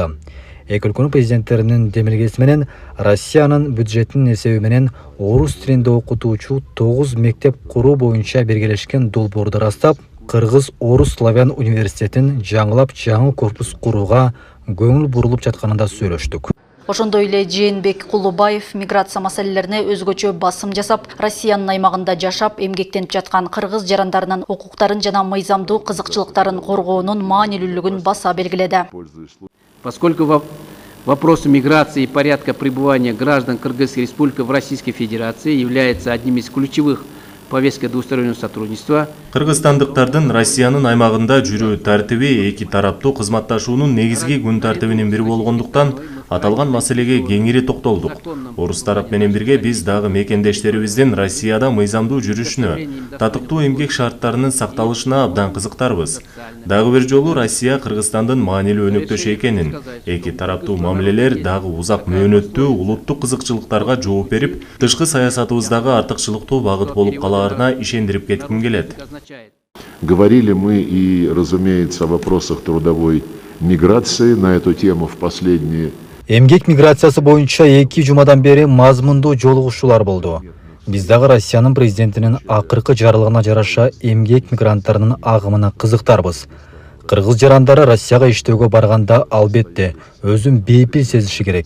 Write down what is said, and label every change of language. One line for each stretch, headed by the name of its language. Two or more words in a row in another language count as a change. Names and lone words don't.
Kyrgyz: Эки өлкөнүн президенттеринин демилгеси менен Россиянын бюджетинин эсеби менен орус тилинде окутуучу 9 мектеп куруу боюнча бергелешкен долбоорду растап, Кыргыз-Орус славян университетин жаңылап жаңы корпус курууга көңүл бурулуп жатканында сүйлөштүк. Ошондой эле Жээнбек Кулубаев миграция маселелерине өзгөчө басым жасап, Россиянын аймагында жашап, эмгектенип жаткан кыргыз жарандарынын укуктарын жана мыйзамдуу кызыкчылыктарын коргоонун маанилүүлүгүн баса белгиледи.
Russian: Поскольку вопросы миграции и порядка пребывания граждан Кыргызской Республики в Российской Федерации является одним из ключевых повесток двустороннего сотрудничества.
Kyrgyz: Кыргызстандыктардын Россиянын аймагында жүрүү тартиби эки тараптуу кызматташуунун негизги күн тартибинин бири болгондуктан аталган маселеге кеңири токтолдук. Орус тарап менен бирге биз дагы мекендештерибиздин Россияда мыйзамдуу жүрүшүнө, татыктуу эмгек шарттарынын сакталышына абдан кызыктарбыз. Дагы бир жолу Россия Кыргызстандын маанилүү өнөктөшү экенин, эки тараптуу мамилелер дагы узак мөөнөттүү улуттук кызыкчылыктарга жооп берип, тышкы саясатыбыздагы артыкчылыктуу багыт болуп калаарына ишендирип кетким келет.
Russian: Говорили мы и, разумеется, о вопросах трудовой миграции на эту тему в последние.
Kyrgyz: Эмгек миграциясы боюнча 2 жумадан бери мазмундуу жолугушуулар болду. Биз дагы Россиянын президентинин акыркы жарлыгына жараша эмгек мигранттарынын агымына кызыктарбыз. Кыргыз жарандары Россияга иштөөгө барганда албетте өзүн бейпил сезиши керек.